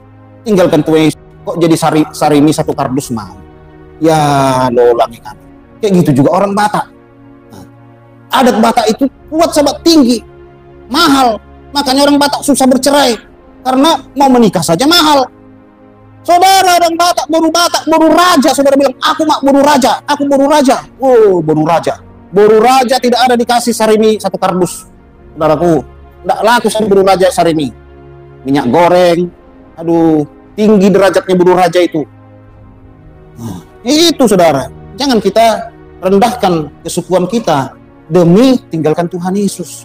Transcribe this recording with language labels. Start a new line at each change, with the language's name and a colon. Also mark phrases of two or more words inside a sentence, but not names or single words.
Indonesian: Tinggalkan Tuhan Yesus. Kok jadi sarimi 1 kardus mahal? Ya, lo ulangi kami. Kayak gitu juga orang Batak. Nah, adat Batak itu kuat sahabat, tinggi, mahal. Makanya orang Batak susah bercerai karena mau menikah saja mahal. Saudara orang Batak,
Batak Toba: boru raja.
Indonesian: Saudara bilang, aku mak
Batak Toba: boru raja,
Indonesian: aku
Batak Toba: boru raja.
Indonesian: Oh,
Batak Toba: boru raja. Boru raja
Indonesian: tidak ada dikasih sarimi 1 kardus. Saudaraku, tidak laku sama
Batak Toba: boru raja
Indonesian: sarimi. Minyak goreng, aduh, tinggi derajatnya
Batak Toba: boru raja
Indonesian: itu. Itu saudara, jangan kita rendahkan kesukuan kita demi tinggalkan Tuhan Yesus.